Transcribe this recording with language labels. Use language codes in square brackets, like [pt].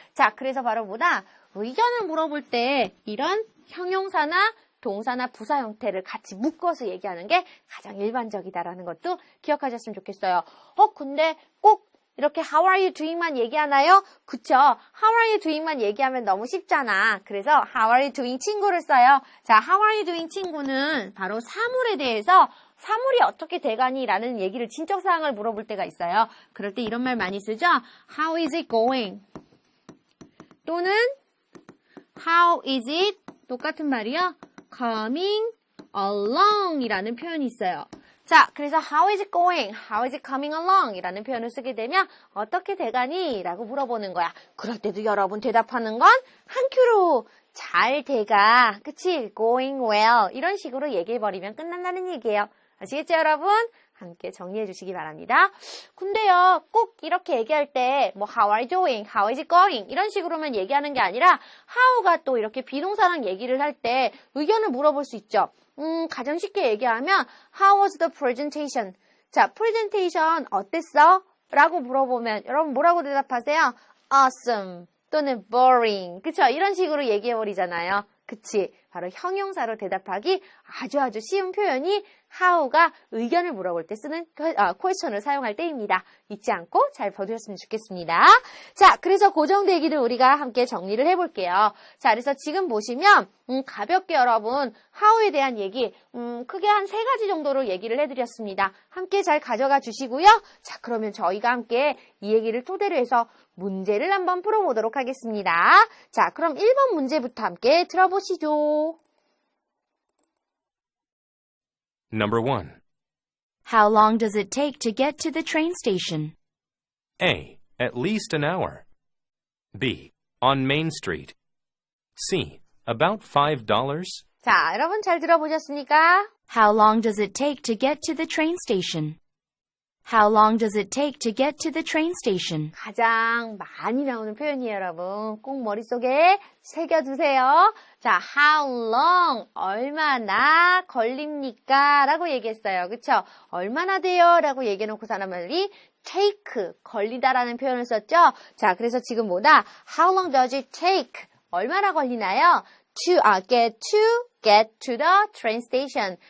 [ko] 자, 그래서 바로 의견을 물어볼 때 이런 형용사나 동사나 부사 형태를 같이 묶어서 얘기하는 게 가장 일반적이다라는 것도 기억하셨으면 좋겠어요. 근데 꼭 이렇게 [en] How are you doing [ko] 만 얘기하나요? 그쵸? [en] How are you doing [ko] 만 얘기하면 너무 쉽잖아. 그래서 [en] How are you doing [ko] 친구를 써요. 자, [en] How are you doing [ko] 친구는 바로 사물에 대해서 사물이 어떻게 돼가니? 라는 얘기를 친척사항을 물어볼 때가 있어요. 그럴 때 이런 말 많이 쓰죠? [en] How is it going? 또는 How is it? [ko] 똑같은 말이요. [en] Coming along [ko] 이라는 표현이 있어요. 자, 그래서 [en] How is it going? How is it coming along? [ko] 이라는 표현을 쓰게 되면 어떻게 돼가니? 라고 물어보는 거야. 그럴 때도 여러분 대답하는 건 한 큐로 잘 돼가. 그치? [en] Going well. [ko] 이런 식으로 얘기해버리면 끝난다는 얘기예요. 아시겠죠, 여러분? 함께 정리해 주시기 바랍니다. 근데요, 꼭 이렇게 얘기할 때 [en] How are you doing? How is it going? [ko] 이런 식으로만 얘기하는 게 아니라 how가 또 이렇게 비동사랑 얘기를 할 때 의견을 물어볼 수 있죠. 가장 쉽게 얘기하면 [en] How was the presentation? [ko] 자, presentation 어땠어? 라고 물어보면 여러분 뭐라고 대답하세요? [en] Awesome 또는 boring. [ko] 그쵸? 이런 식으로 얘기해버리잖아요. 그치? 바로 형용사로 대답하기 아주 쉬운 표현이 how가 의견을 물어볼 때 쓰는 question을 사용할 때입니다. 잊지 않고 잘 봐두셨으면 좋겠습니다. 자, 그래서 고정 대기를 우리가 함께 정리를 해볼게요. 자, 그래서 지금 보시면 가볍게 여러분 how에 대한 얘기 크게 한 3가지 정도로 얘기를 해드렸습니다. 함께 잘 가져가 주시고요. 자, 그러면 저희가 함께 이 얘기를 토대로 해서 문제를 한번 풀어보도록 하겠습니다. 자, 그럼 1번 문제부터 함께 들어보시죠. [en] Number 1. How long does it take to get to the train station? A. At least an hour. B. On Main Street. C. About $5. [ko] 자, 여러분 잘 들어보셨습니까? [en] How long does it take to get to the train station? How long does it take to get to the train station? [ko] 가장 많이 나오는 표현이에요, 여러분. 꼭 머릿속에 새겨두세요. 자, how long, 얼마나 걸립니까? 라고 얘기했어요. 그쵸? 얼마나 돼요? 라고 얘기해놓고 사람들이 take, 걸리다라는 표현을 썼죠? 자, 그래서 지금 뭐다? [en] How long does it take? [ko] 얼마나 걸리나요? [en] get to the train station.